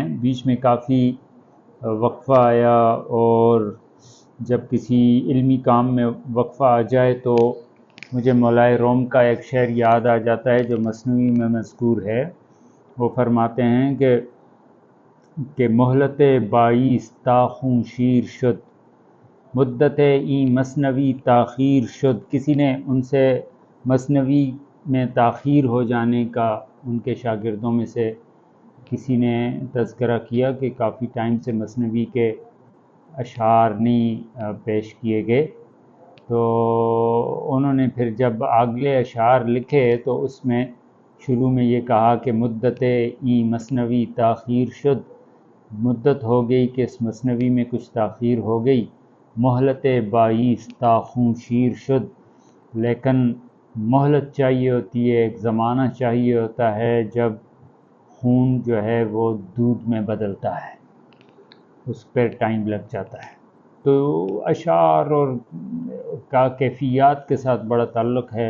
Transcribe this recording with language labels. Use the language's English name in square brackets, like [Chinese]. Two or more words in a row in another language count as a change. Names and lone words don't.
[Urdu] بیچ میں کافی وقفہ آیا، اور جب کسی علمی کام میں وقفہ آ جائے تو مجھے مولائے روم کا ایک شعر یاد آ جاتا ہے جو مثنوی میں مذکور ہے۔ وہ فرماتے ہیں کہ [Persian] مہلت بائیس تا خوں شیر شد، مدت این مثنوی تاخیر شد۔ [Urdu] کسی نے ان سے مثنوی میں تاخیر ہو جانے کا، ان کے شاگردوں میں سے کسی نے تذکرہ کیا کہ کافی ٹائم سے مثنوی کے اشعار نہیں پیش کیے گئے۔ تو انہوں نے پھر جب اگلے اشعار لکھے تو اس میں شروع میں یہ کہا کہ [Persian] مدت این مثنوی تاخیر شد، [Urdu] مدت ہو گئی کہ اس مثنوی میں کچھ تاخیر ہو گئی۔ [Persian] مہلت بائیس تا خوں شیر شد، [Urdu] لیکن مہلت چاہیے ہوتی ہے، ایک زمانہ چاہیے ہوتا ہے جب خون جو ہے وہ دودھ میں بدلتا ہے، اس پر ٹائم لگ جاتا ہے۔ تو اشعار اور کا کیفیات کے ساتھ بڑا تعلق ہے۔